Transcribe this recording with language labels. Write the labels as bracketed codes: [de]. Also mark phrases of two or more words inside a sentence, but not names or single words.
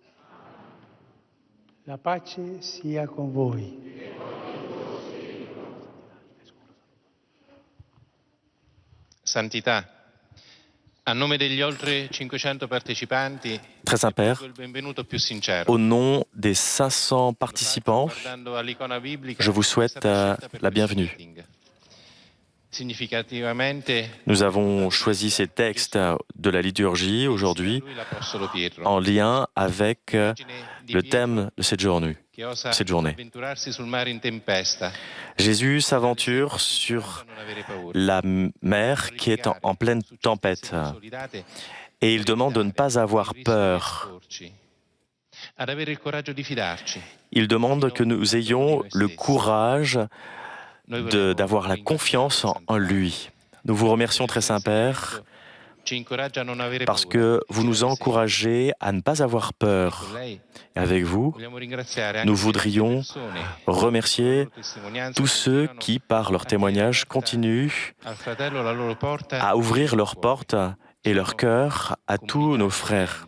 [it] La pace sia con voi. Santità, a nome degli oltre 500 partecipanti, [fr] Très Saint-Père, [it] il benvenuto più sincero. [fr] au nom des 500 participants, [it] Guardando all'icona biblica, [fr] je vous souhaite [it] è stata scelta per la questo [fr] bienvenue. [it] meeting. Significativamente, [fr] Nous avons choisi ces textes de la liturgie aujourd'hui [it] lui l'Apostolo Pietro, [fr] en lien avec le thème de cette journée. [it] che osa [fr] cette journée. [it] avventurarsi sul mare in tempesta, [fr] Jésus s'aventure sur [it] non avere paura. [fr] la mer qui est en pleine tempête et il demande de ne pas avoir peur. [it] Ad avere il coraggio di fidarci. [fr] Il demande que nous ayons le courage d'avoir la confiance en lui. Nous vous remercions, très Saint-Père, parce que vous nous encouragez à ne pas avoir peur. Et avec vous, nous voudrions remercier tous ceux qui, par leur témoignage, continuent à ouvrir leurs portes et leur cœur à tous nos frères.